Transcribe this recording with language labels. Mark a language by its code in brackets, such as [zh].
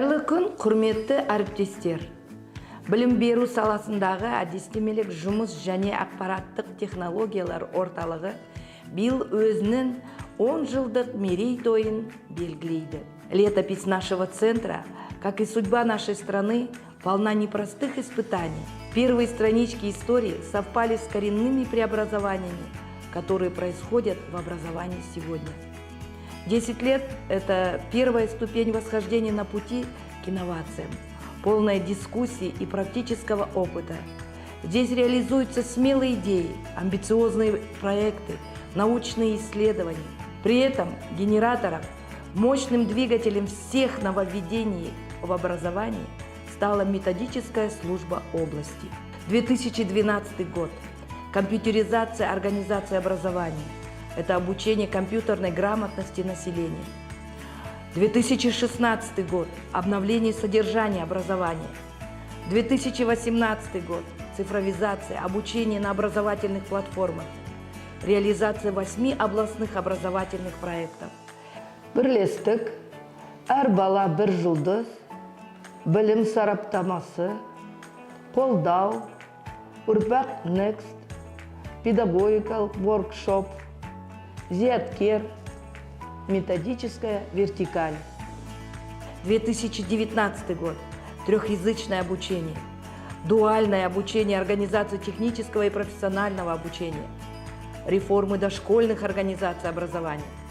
[kk] күн, құрметті әріптестер. Білім беру саласындағы әдістемелік жұмыс және ақпараттық технологиялар орталығы биыл өзінің 10 жылдық мерейтойын белгілейді. [ru] Летопись нашего центра, как и судьба нашей страны, полна непростых испытаний. Первые странички истории совпали с коренными преобразованиями, которые происходят в образовании сегодня. 10 лет – это первая ступень восхождения на пути к инновациям, полная дискуссий и практического опыта. Здесь реализуются смелые идеи, амбициозные проекты, научные исследования. При этом генератором, мощным двигателем всех нововведений в образовании стала методическая служба области. 2012 год. Компьютеризация организации образования. Это обучение компьютерной грамотности населения. 2016 год. Обновление содержания образования. 2018 год. Цифровизация, обучение на образовательных платформах. Реализация 8 областных образовательных проектов. [kk] Бірлестік, әр бала бір жұлдыз, білім сараптамасы, қолдау, Урбак Next, педагогикалық воркшоп, зияткер, [ru] методическая вертикаль. 2019 год. Трехязычное обучение. Дуальное обучение организации технического и профессионального обучения. Реформы дошкольных организаций образования.